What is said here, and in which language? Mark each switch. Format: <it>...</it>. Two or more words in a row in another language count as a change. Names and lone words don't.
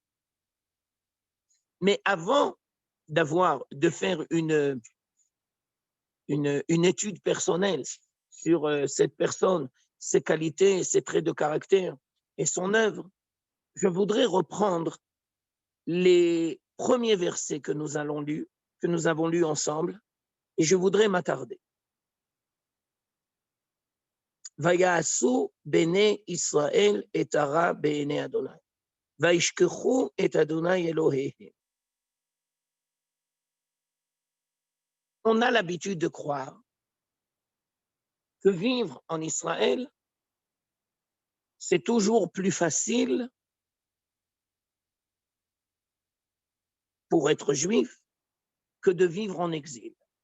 <fr>Mais avant de faire une étude personnelle sur cette personne, ses qualités, ses traits de caractère et son œuvre, je voudrais reprendre les premiers versets que nous avons lus ensemble, et je voudrais m'attarder.</fr> <he>ויעשו בני ישראל את הרע בעיני ה', וישכחו את ה' אלהיהם.</he> <fr>On a l'habitude de croire que vivre en Israël, c'est toujours plus facile pour être juif que de vivre en exil.</fr>